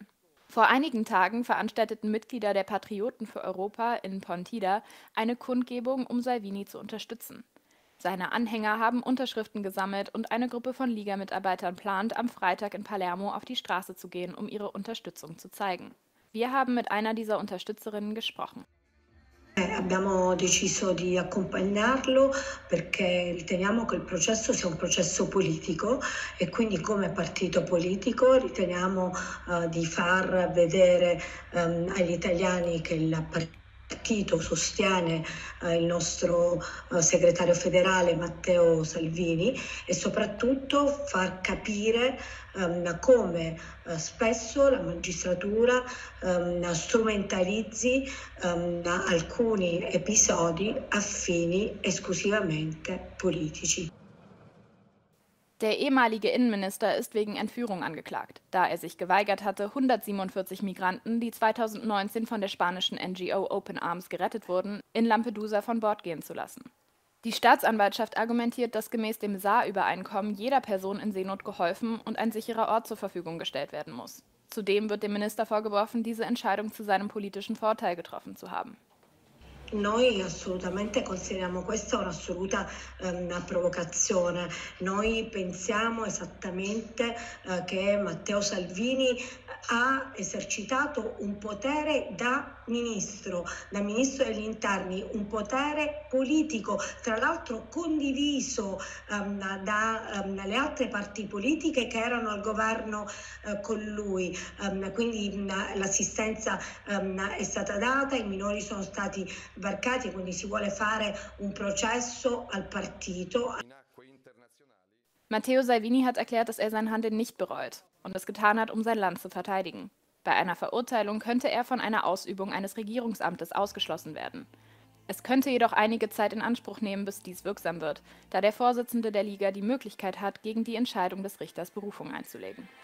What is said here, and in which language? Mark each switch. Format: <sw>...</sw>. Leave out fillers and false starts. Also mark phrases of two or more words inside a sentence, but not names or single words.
<de>Vor einigen Tagen veranstalteten Mitglieder der Patrioten für Europa in Pontida eine Kundgebung, um Salvini zu unterstützen. Seine Anhänger haben Unterschriften gesammelt und eine Gruppe von Liga-Mitarbeitern plant, am Freitag in Palermo auf die Straße zu gehen, um ihre Unterstützung zu zeigen. Wir haben mit einer dieser Unterstützerinnen gesprochen.</de> <it>Abbiamo deciso di accompagnarlo perché riteniamo che il processo sia un processo politico e quindi come partito politico riteniamo di far vedere agli italiani che il partito sostiene il nostro segretario federale Matteo Salvini e soprattutto far capire come spesso la magistratura strumentalizzi alcuni episodi a fini esclusivamente politici.</it> <de>Der ehemalige Innenminister ist wegen Entführung angeklagt, da er sich geweigert hatte, 147 Migranten, die 2019 von der spanischen NGO Open Arms gerettet wurden, in Lampedusa von Bord gehen zu lassen. Die Staatsanwaltschaft argumentiert, dass gemäß dem Saar-Übereinkommen jeder Person in Seenot geholfen und ein sicherer Ort zur Verfügung gestellt werden muss. Zudem wird dem Minister vorgeworfen, diese Entscheidung zu seinem politischen Vorteil getroffen zu haben.</de> <it>Noi assolutamente consideriamo questa un'assoluta provocazione. Noi pensiamo esattamente che Matteo Salvini ha esercitato un potere da ministro degli interni, un potere politico, tra l'altro condiviso dalle altre parti politiche che erano al governo con lui, quindi l'assistenza è stata data, i minori sono stati varcati, quindi si vuole fare un processo al partito.</it> <de>Matteo Salvini hat erklärt, dass er sein Handeln nicht bereut und es getan hat, um sein Land zu verteidigen. Bei einer Verurteilung könnte er von einer Ausübung eines Regierungsamtes ausgeschlossen werden. Es könnte jedoch einige Zeit in Anspruch nehmen, bis dies wirksam wird, da der Vorsitzende der Liga die Möglichkeit hat, gegen die Entscheidung des Richters Berufung einzulegen.</de>